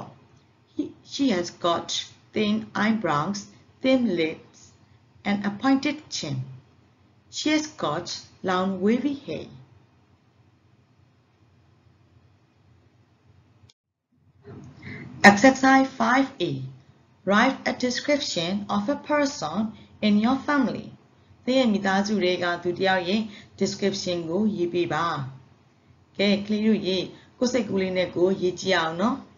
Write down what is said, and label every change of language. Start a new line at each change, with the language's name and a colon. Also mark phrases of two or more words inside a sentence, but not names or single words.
English: She has got thin eyebrows, thin lips, and a pointed chin. She has got long wavy hair. Exercise 5A. Write a description of a person in your family.
Burmese: သင်ရဲ့မိသားစုတွေကသူတယောက်ရဲ့ description ကိုရေးပေးပါကဲကလေးတို့ရေကိုယ်စိတ်ကူးလေးနဲ့ကိုရေးကြည့်အောင်နော်